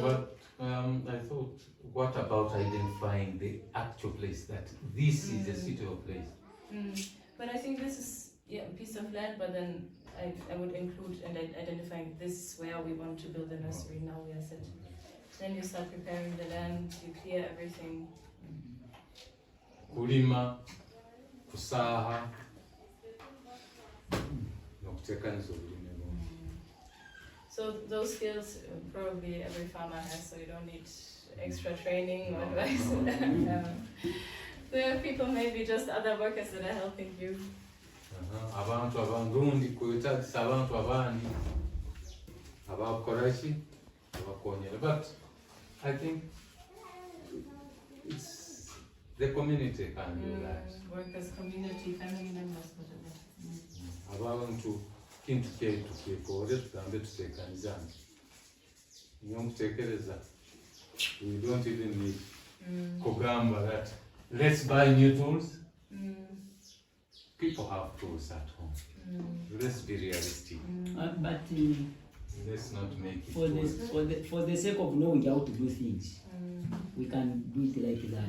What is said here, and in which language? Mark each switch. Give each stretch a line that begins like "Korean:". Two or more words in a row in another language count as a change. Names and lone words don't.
English: But I thought, what about identifying the actual place that this is a suitable place? But I think this is a piece of land, but then I would include and identifying this where we want to build the nursery. Now we are set. Then you start preparing the land, you clear everything.
Nyoro: Kulima, kusaha, nokuteekaniza obulime.
English: So those skills probably every farmer has, so you don't need extra training or advice. There are people, maybe just other workers that are helping you.
Nyoro: Abantu abandundi kwetagisa abantu abandi abakora ki abakonyera,
English: but I think it's the community can do that. Workers, community, family members, whatever.
Nyoro: Abantu kintu kyaitu kyekore tugambe tuteekanizana niyo mutekereza
English: we don't even need
Nyoro: kugamba
English: that let's buy new tools. People have tools at home. Let's be realistic. But Let's not make it for the sake of knowing how to do things, we can do it like that.